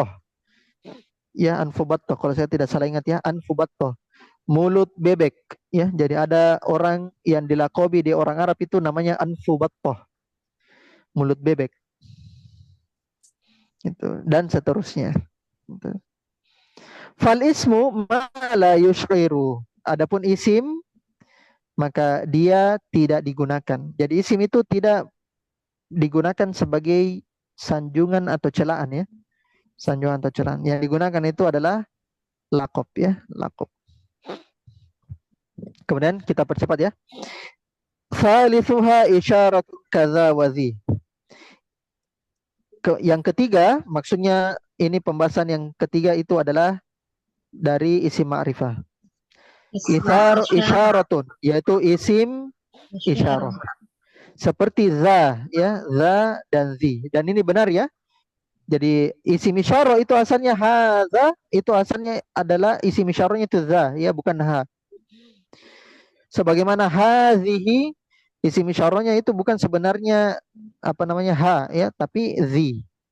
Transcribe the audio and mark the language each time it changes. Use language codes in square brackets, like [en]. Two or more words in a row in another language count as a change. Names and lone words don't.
[id] Ya, [ar] أنف بطة [id] kalau saya tidak salah ingat ya, [ar] أنف بطة. [id] Mulut bebek ya. Jadi ada orang yang dilakobi di orang Arab itu namanya [ar] أنف بطة. [id] Mulut bebek. Itu dan seterusnya. Gitu. [ar] فالاسم ما لا يشعر. [id] Adapun isim maka dia tidak digunakan. Jadi isim itu tidak digunakan sebagai sanjungan atau celaan ya. Sanjungan atau celaan. Yang digunakan itu adalah laqab ya, laqab. Kemudian kita percepat ya. [ar] ثالثها إشارة كذا وذي. [id] Yang ketiga, maksudnya ini pembahasan yang ketiga itu adalah dari isim ma'rifah. Isyaratun, yaitu isim isyarah. Seperti za ya, za dan zi. Dan ini benar ya. Jadi isim isyarah itu asalnya hadza, itu asalnya adalah isim isyarahnya itu za ya, bukan ha. Sebagaimana hazihi, isim isyarahnya itu bukan sebenarnya apa namanya ha ya, tapi zi.